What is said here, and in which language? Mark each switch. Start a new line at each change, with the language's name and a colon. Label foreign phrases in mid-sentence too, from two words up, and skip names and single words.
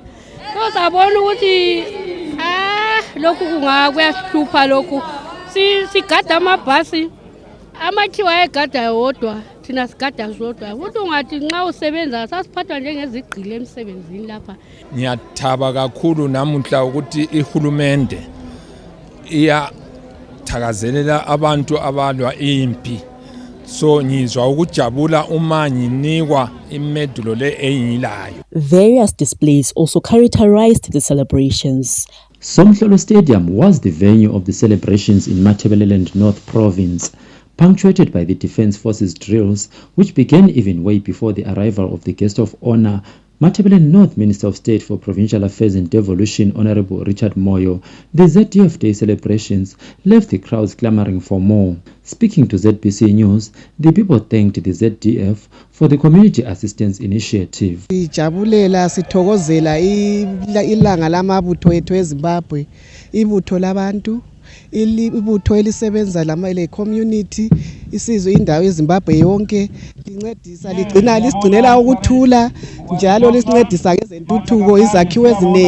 North Ndebele: So sabona ukuthi lokhu kungakuyasihlupha lokhu sigada amabhasi amakhiwa egada wodwa thina sigada zodwa ukuthi ungathi nxa usebenza sasiphathwa njengezigqile emsebenzini lapha. Ngiyathaba kakhulu namuhla ukuthi ihulumende thakazelela abantu abalwa impi. So ngizwa ukujabula uma nginikwa imedulo le engilayo.
English: Various displays also characterized the celebrations. Somhlolo Stadium was the venue of the celebrations in Matabeleland North province, punctuated by the Defence Forces drills, which began even way before the arrival of the guest of honor, Matabeleland North Minister of State for Provincial Affairs and Devolution, Honorable Richard Moyo. The ZDF Day celebrations left the crowds clamoring for more. Speaking to ZBC News, the people thanked the ZDF for the community assistance initiative.
North Ndebele: Sijabulela sithokozela ilanga lamabutho ethu eZimbabwe, ibutho labantu, ibutho elisebenza le community, isizwe indawo eZimbabwe yonke, lincedisa lisigcinela ukuthula njalo lisincedisa ngezentuthuko izakhiwo ezinengi.